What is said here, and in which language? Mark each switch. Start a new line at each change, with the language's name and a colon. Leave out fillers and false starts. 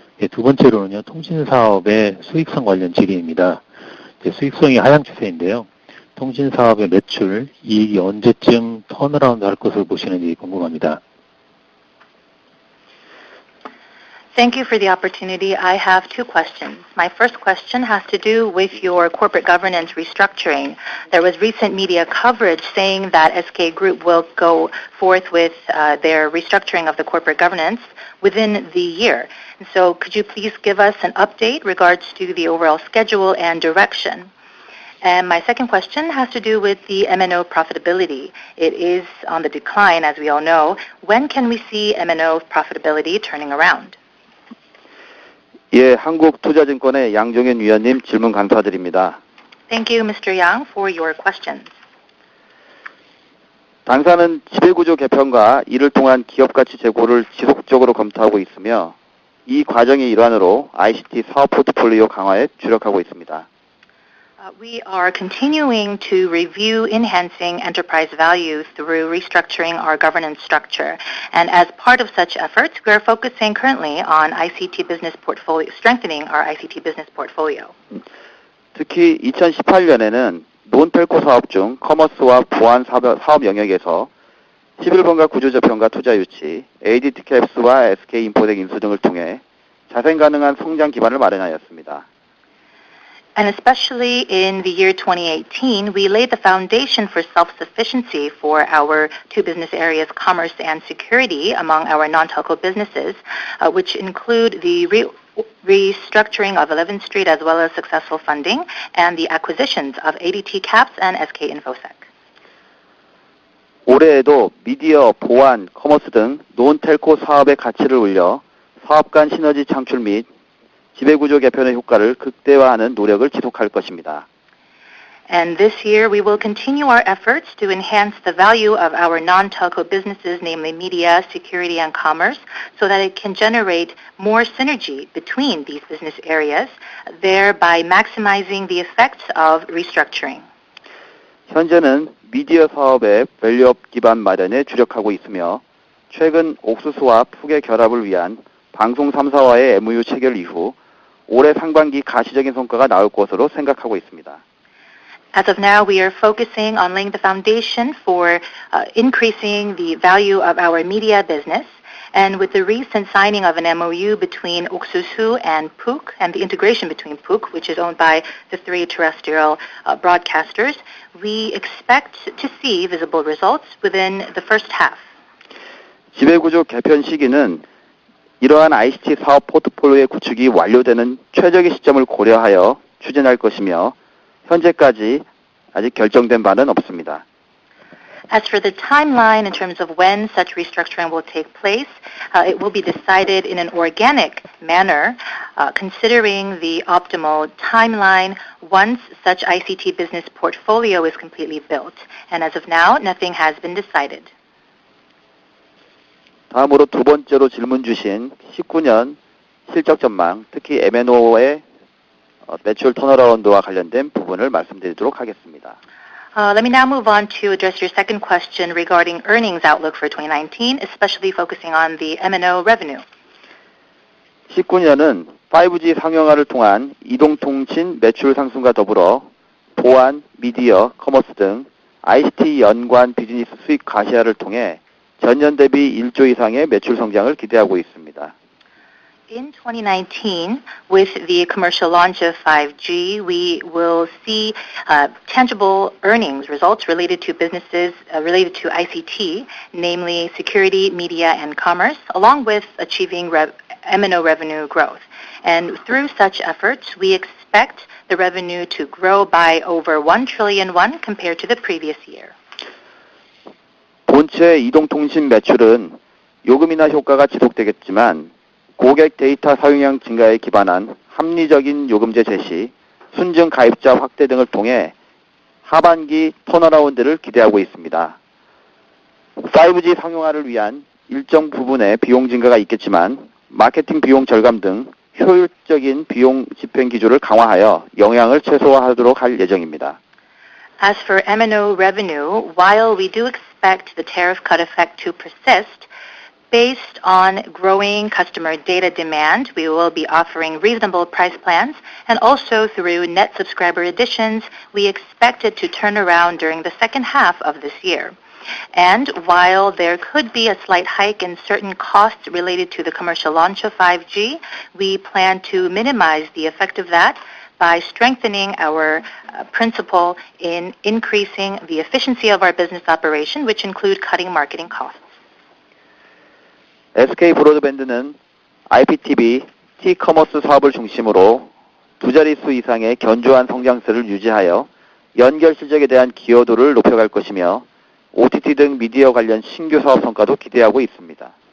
Korean: 두 번째로는요, 통신사업의 수익성 관련 질의입니다. 수익성이 하향 추세인데요. 통신사업의 매출, 이익이 언제쯤 턴어라운드 할 것으로 보시는지 궁금합니다.
English: Thank you for the opportunity. I have two questions. My first question has to do with your corporate governance restructuring. There was recent media coverage saying that SK Group will go forth with their restructuring of the corporate governance within the year. And so could you please give us an update regards to the overall schedule and direction? And my second question has to do with the MNO profitability. It is on the decline, as we all know. When can we see MNO profitability turning around?
Korean: 예, 한국투자증권의 양종현 위원님 질문 감사드립니다.
English: Thank you, Mr. Yang, for your questions.
Korean: 당사는 지배구조 개편과 이를 통한 기업가치 제고를 지속적으로 검토하고 있으며 이 과정의 일환으로 ICT 사업 포트폴리오 강화에 주력하고 있습니다.
English: We are continuing to review enhancing enterprise value through restructuring our governance structure. And as part of such efforts, we are focusing currently on ICT business portfolio, strengthening our ICT business portfolio.
Korean: 특히 2018년에는 논텔코 사업 중 커머스와 보안 사업 영역에서 11번가 구조조편과 투자 유치, ADT 캡스와 SK 인포덱 인수 등을 통해 자생 가능한 성장 기반을 마련하였습니다.
English: And especially in the year 2018, we laid the foundation for self-sufficiency for our two business areas, commerce and security, among our non-telco businesses, which include the restructuring of 11th Street as well as successful funding and the acquisitions of ADT Caps and SK Infosec.
Korean: 올해에도 미디어, 보안, 커머스 등 논텔코 사업의 가치를 올려 사업 간 시너지 창출 및 지배구조 개편의 효과를 극대화하는 노력을 지속할 것입니다.
English: And this year, we will continue our efforts to enhance the value of our non-telco businesses, namely media, security, and commerce, so that it can generate more synergy between these business areas, thereby maximizing the effects of restructuring.
Korean: 현재는 미디어 사업의 밸류업 기반 마련에 주력하고 있으며 최근 옥수수와 푸의 결합을 위한 방송 3사와의 MOU 체결 이후 올해 상반기 가시적인 성과가 나올 것으로 생각하고 있습니다.
English: As of now, we are focusing on laying the foundation for increasing the value of our media business. And with the recent signing of an MOU between 옥수수 and Puk, and the integration between Puk, which is owned by the three terrestrial broadcasters, we expect to see visible results within the first half.
Korean: 지배구조 개편 시기는 이러한 ICT 사업 포트폴리오의 구축이 완료되는 최적의 시점을 고려하여 추진할 것이며 현재까지 아직 결정된 바는 없습니다.
English: As for the timeline in terms of when such restructuring will take place, it will be decided in an organic manner, considering the optimal timeline once such ICT business portfolio is completely built. And as of now, nothing has been decided.
Korean: 다음으로 두 번째로 질문 주신 19년 실적 전망, 특히 M&O의 매출 턴어라운드와 관련된 부분을 말씀드리도록 하겠습니다.
English: Let me now move on to address your second question regarding earnings outlook for 2019, especially focusing on the M&O revenue.
Korean: 19년은 5G 상용화를 통한 이동통신 매출 상승과 더불어 보안, 미디어, 커머스 등 ICT 연관 비즈니스 수익 가시화를 통해 전년 대비 1조 이상의 매출 성장을 기대하고 있습니다.
English: In 2019, with the commercial launch of 5G, we will see tangible earnings results related to businesses related to ICT, namely security, media, and commerce, along with achieving M&O revenue growth. And through such efforts, we expect the revenue to grow by over 1 trillion won compared to the previous year.
Korean: 본체 이동통신 매출은 요금 인하 효과가 지속되겠지만 고객 데이터 사용량 증가에 기반한 합리적인 요금제 제시, 순증 가입자 확대 등을 통해 하반기 턴어라운드를 기대하고 있습니다. 5G 상용화를 위한 일정 부분의 비용 증가가 있겠지만 마케팅 비용 절감 등 효율적인 비용 집행 기조를 강화하여 영향을 최소화하도록 할 예정입니다.
English: As for M&O revenue, while we do expect the tariff cut effect to persist, based on growing customer data demand, we will be offering reasonable price plans, and also through net subscriber additions, we expect it to turn around during the second half of this year. And while there could be a slight hike in certain costs related to the commercial launch of 5G, we plan to minimize the effect of that by strengthening our principle in increasing the efficiency of our business operation, which include cutting marketing costs.
Korean: SK 브로드밴드는 IPTV, T-커머스 사업을 중심으로 두 자릿수 이상의 견조한 성장세를 유지하여 연결 실적에 대한 기여도를 높여갈 것이며 OTT 등 미디어 관련 신규 사업 성과도 기대하고 있습니다.